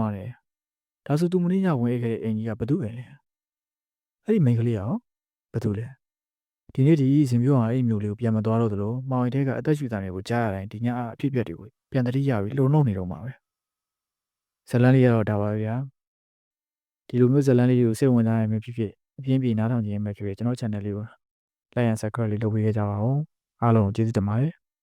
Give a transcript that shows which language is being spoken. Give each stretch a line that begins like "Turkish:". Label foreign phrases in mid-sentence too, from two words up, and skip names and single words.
Burmese: သွားတယ်။ဒါဆိုသူမင်းညဝင်ခဲ့တဲ့အိမ်ကြီးကဘသူပဲလဲ။အဲ့ဒီမိန်းကလေးရောဘသူလဲ။ဒီနေ့ဒီရှင်ဖြူအောင်အဲ့ဒီမျိုးလေးကိုပြန်မသွားတော့သလိုမောင်ရီတဲကအသက်ရှူတံတွေကိုကြားရတိုင်းဒီညအဖြစ်ပြက်တွေကိုပြန်တတိယပြီးလှုံ့နေတော့မှာပဲ။ဇလန်းလေးကတော့ဒါပါပဲဗျာ။ဒီလိုမျိုးဇလန်းလေးတွေကိုစိတ်ဝင်စားရမယ်ဖြစ်ဖြစ်အပြင်းပြေနားထောင်ခြင်းပဲဖြစ်ဖြစ်ကျွန်တော် channel လေးကို
English: like and subscribe
Burmese: လေးလုပ်ပေးကြပါဦးအားလုံးကျေးဇူးတင်ပါတယ်